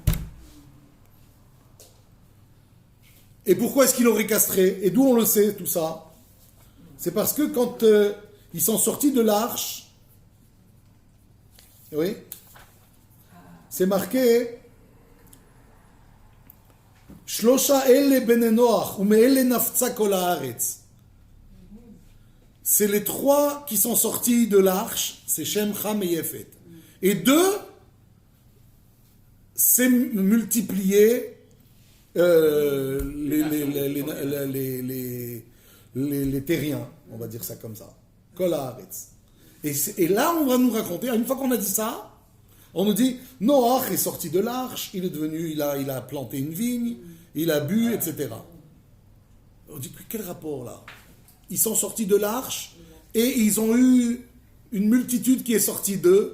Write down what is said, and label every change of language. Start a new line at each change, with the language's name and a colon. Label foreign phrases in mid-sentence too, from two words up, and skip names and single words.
French: Et pourquoi est-ce qu'il aurait castré? Et d'où on le sait, tout ça? C'est parce que quand ils sont sortis de l'arche, oui, c'est marqué
Hebrew: שלושה אלה בני נח ומאלה נפצה כל הארץ.
French: C'est les trois qui sont sortis de l'arche, c'est Shem, Ham et Yefet. Et deux, c'est multiplié les terriens, on va dire ça comme ça.
Hebrew: כל הארץ.
French: Et là, on va nous raconter, une fois qu'on a dit ça, on nous dit, Noach est sorti de l'arche, il est devenu, il a planté une vigne, il a bu, etc. On dit, quel rapport là? Ils sont sortis de l'arche et ils ont eu une multitude qui est sortie d'eux.